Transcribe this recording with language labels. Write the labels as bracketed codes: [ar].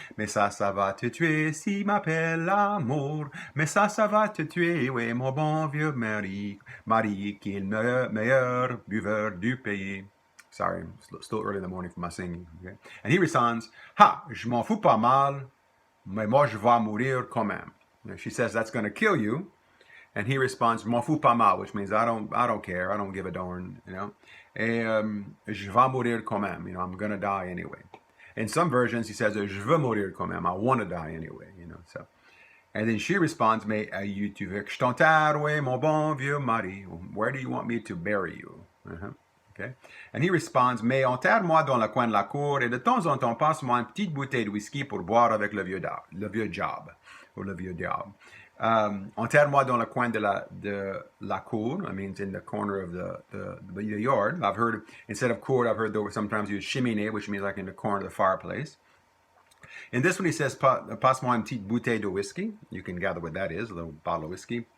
[fr] Mais ça va te tuer si m'appelle l'amour. Mais ça va te tuer, oui, mon bon vieux mari. Mari qui est le meilleur buveur du pays. [en] Sorry, still early in the morning for my singing. Okay? And he responds, [fr] ha, je m'en fous pas mal, mais moi je vais mourir quand même. [en] She says that's going to kill you. And he responds, [fr] "M'en fous pas mal," [en] which means I don't care, I don't give a darn, you know. [fr] Je vais mourir quand même, [en] you know, I'm gonna die anyway. In some versions, he says, [fr] "Je veux mourir quand même," [en] I want to die anyway, you know. So, and then she responds, [fr] "Mais tu veux que je t'enterre, ouais, mon bon vieux mari? [en] Where do you want me to bury you?" Okay. And he responds, [fr] "Mais enterre-moi dans le coin de la cour et de temps en temps passe-moi une petite bouteille de whisky pour boire avec le vieux job, or le vieux diable." Enterre-moi dans le coin de la cour. [en] I mean, it's in the corner of the yard. I've heard, instead of court, I've heard they sometimes use cheminée, which means like in the corner of the fireplace. In this one, he says, [fr] passe-moi une petite bouteille de whiskey. [en] You can gather what that is, a little bottle of whiskey.